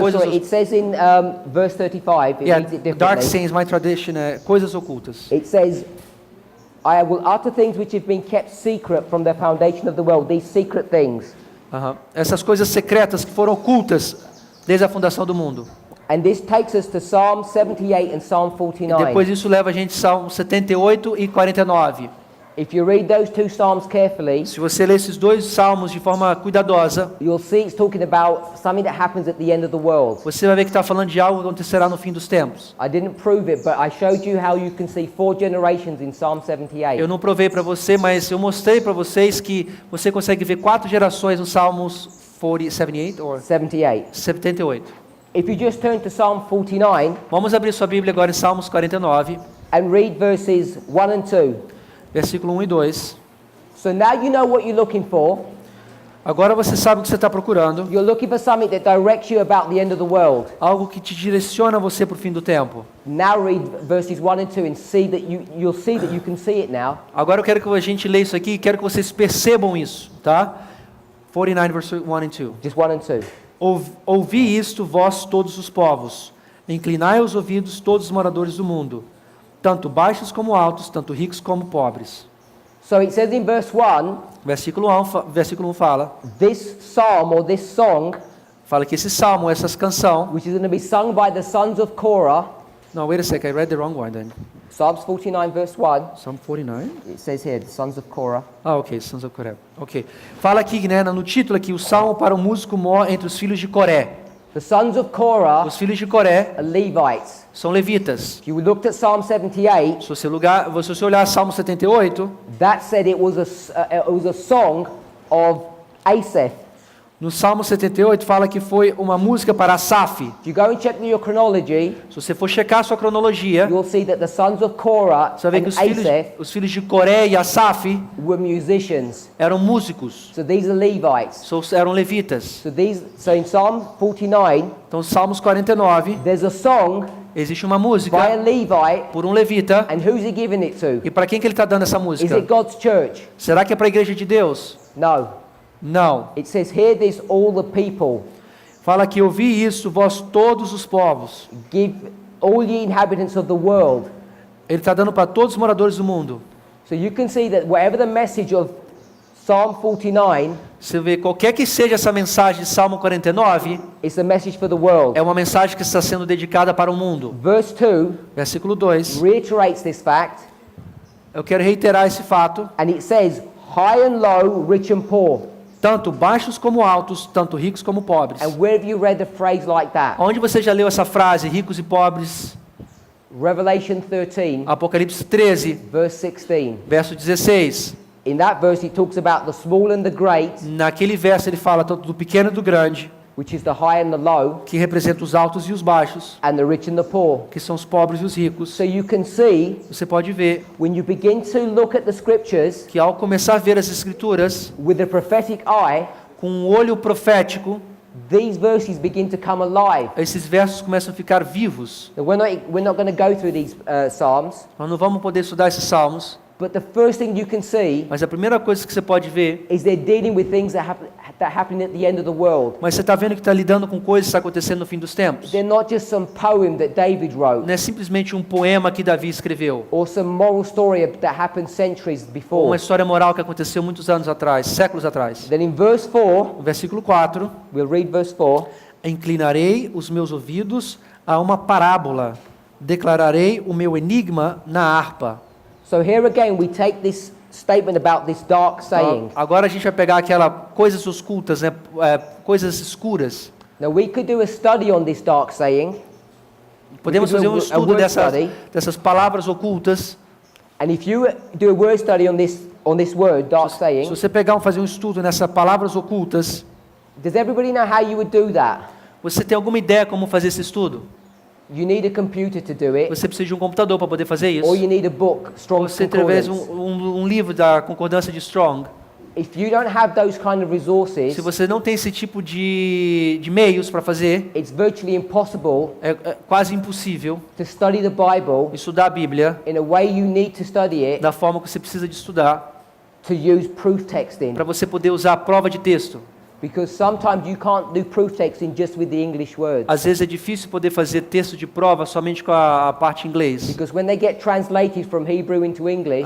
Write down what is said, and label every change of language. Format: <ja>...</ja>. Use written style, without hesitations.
<pt>coisas</pt> <en>sorry, it says in verse 35, it yeah, reads it dark differently. sayings, my tradition,</en> <pt>coisas ocultas.</pt> <en>It says, I will utter things which have been kept secret from the foundation of the world, these secret things. Aham.</en> <pt>Essas coisas secretas que foram ocultas desde a fundação do mundo.</pt> <en>And this takes us to Psalm 78 and Psalm 49.</en> <pt>Depois isso leva a gente a Salmo 78 e 49.</pt> <en>If you read those two Psalms carefully,</en> <pt>Se você ler esses dois salmos de forma cuidadosa,</pt> <en>you'll see it's talking about something that happens at the end of the world.</en> <pt>você vai ver que está falando de algo que acontecerá no fim dos tempos.</pt> <en>I didn't prove it, but I showed you how you can see 4 generations in Psalm 78.</en> <pt>Eu não provei para você, mas eu mostrei para vocês que você consegue ver 4 gerações nos Salmos 78 ou 78. 78.</pt> <en>If you just turn to Psalm 49</en> <pt>Vamos abrir sua Bíblia agora em Salmos 49,</pt> <en>and read verses 1 and 2.</en> <pt>versículo 1 e 2.</pt> <en>So now you know what you're looking for.</en> <pt>Agora você sabe o que você está procurando.</pt> <en>You're looking for something that directs you about the end of the world.</en> <pt>Algo que te direciona você para o fim do tempo.</pt> <en>Now read verses 1 and 2 and see that you'll see that you can see it now.</en> <pt>Agora eu quero que a gente leia isso aqui e quero que vocês percebam isso, tá?</pt> <en>49, verse 1 and 2. Just 1 and 2.</en> <pt>Ouvi isto, vós todos os povos. Inclinai os ouvidos, todos os moradores do mundo. Tanto baixos como altos, tanto ricos como pobres.</pt> <en>So it says in verse 1,</en> <pt>Versículo 1 fala,</pt> <en>this psalm or this song,</en> <pt>fala que esse salmo, essa canção...</pt> <en>which is going to be sung by the sons of Korah, No, wait a second, I read the wrong one then. Psalms 49 verse 1, Psalm 49? it says here, the sons of Korah.</en> <pt>Ah, ok, Sons of Coré. Ok. Fala aqui, né, no título aqui, o salmo para o músico mor entre os filhos de Coré.</pt> <en>The sons of Korah</en> <pt>Os filhos de Coré</pt> <en>are Levites.</en> <pt>são levitas.</pt> <en>If you looked at Psalm 78,</en> <pt>Se você olhar Salmo 78,</pt> <en>that said it was a song of Asaph.</en> <pt>no Salmo 78 fala que foi uma música para Asaf.</pt> <en>If you go and check your chronology,</en> <pt>Se você for checar a sua cronologia,</pt> <en>you'll see that the sons of Korah</en> <pt>você vai ver</pt> <en>and</en> <pt>que</pt> <en>Asaph</en> <pt>os filhos de Coré e Asaf</pt> <en>were musicians.</en> <pt>eram músicos,</pt> <en>So these are Levites.</en> <pt>eram levitas.</pt> <en>So in Psalm 49,</en> <pt>Então, Salmos 49,</pt> <en>there's a song</en> <pt>existe uma</pt> <en>by a</en> <pt>música</pt> <en>Levite,</en> <pt>por um levita.</pt> <en>and who's he giving it to?</en> <pt>E para quem que ele está dando essa</pt> <en>Is</en> <pt>música?</pt> <en>it God's church?</en> <pt>Será que é para a igreja de Deus?</pt> <en>No.</en> <pt>Não.</pt> <en>It says, hear this, all the people.</en> <pt>Fala que ouvi isso, vós todos os povos.</pt> <en>Give all ye inhabitants of the world.</en> <pt>Ele está dando para todos os moradores do mundo.</pt> <en>So you can see that whatever the message of Psalm 49,</en> <pt>Você vê, qualquer que seja essa mensagem de Salmo 49,</pt> <en>it's a message for the world.</en> <pt>é uma mensagem que está sendo dedicada para o mundo.</pt> <en>Verse 2</en> <pt>Versículo 2.</pt> <en>reiterates this fact,</en> <pt>Eu quero reiterar esse fato.</pt> <en>and it says, high and low, rich and poor.</en> <pt>Tanto baixos como altos, tanto ricos como pobres.</pt> <en>And where have you read a phrase like that?</en> <pt>Onde você já leu essa frase, ricos e pobres?</pt> <en>Revelation 13,</en> <pt>Apocalipse 13,</pt> <en>verse 16.</en> <pt>verso 16.</pt> <en>In that verse, it talks about the small and the great,</en> <pt>Naquele verso ele fala tanto do pequeno e do grande,</pt> <en>which is the high and the low,</en> <pt>que representa os altos e os baixos,</pt> <en>and the rich and the poor.</en> <pt>que são os pobres e os ricos.</pt> <en>So you can see,</en> <pt>Você pode ver</pt> <en>when you begin to look at the scriptures</en> <pt>que ao começar a ver as escrituras</pt> <en>with the prophetic eye,</en> <pt>com um olho profético,</pt> <en>these verses begin to come alive.</en> <pt>esses versos começam a ficar vivos.</pt> <en>Now, we're not going to go through these Psalms,</en> <pt>Nós não vamos poder estudar esses salmos,</pt> <en>but the first thing you can see</en> <pt>mas a primeira coisa que você pode ver,</pt> <en>is they're dealing with things that happen at the end of the world.</en> <pt>mas você está vendo que está lidando com coisas que estão acontecendo no fim dos tempos.</pt> <en>They're not just some poem that David wrote,</en> <pt>Não é simplesmente um poema que Davi escreveu,</pt> <en>or some moral story that happened centuries</en> <pt>ou</pt> <en>before.</en> <pt>uma história moral que aconteceu muitos anos atrás, séculos atrás.</pt> <en>Then in verse 4,</en> <pt>No versículo 4,</pt> <en>we'll read verse 4.</en> <pt>inclinarei os meus ouvidos a uma parábola, declararei o meu enigma na harpa.</pt> <en>So here again we take this statement about this dark saying.</en> <pt>Agora a gente vai pegar aquela coisas ocultas, né? Coisas escuras.</pt> <en>Now we could do a study on this dark saying,</en> <pt>Podemos</pt> <en>We could</en> <pt>fazer um</pt> <en>do a</en> <pt>estudo</pt> <en>word study.</en> <pt>dessas palavras ocultas.</pt> <en>and if you do a word study on this word, dark</en> <pt>Se</pt> <en>saying,</en> <pt>você fazer um estudo nessas palavras ocultas,</pt> <en>does everybody know how you would do that?</en> <pt>você tem alguma ideia como fazer esse estudo?</pt> <en>You need a computer to do it,</en> <pt>Você precisa de um computador para poder fazer isso.</pt> <en>or you need a book, Strong's</en> <pt>Você através de</pt> <en>Concordance.</en> <pt>um livro da concordância de Strong.</pt> <en>If you don't have those kind of resources,</en> <pt>Se você não tem esse tipo de meios para fazer,</pt> <en>it's virtually impossible</en> <pt>é quase impossível</pt> <en>to study the Bible</en> <pt>estudar a Bíblia</pt> <en>in a way you need to study it</en> <pt>da forma que você precisa de estudar,</pt> <en>to use proof texting.</en> <pt>para você poder usar a prova de texto.</pt> <en>Because sometimes you can't do proof texting just with the English words.</en> <pt>Às vezes é difícil poder fazer texto de prova somente com a parte em inglês.</pt> <en>Because when they get translated from Hebrew into English</en>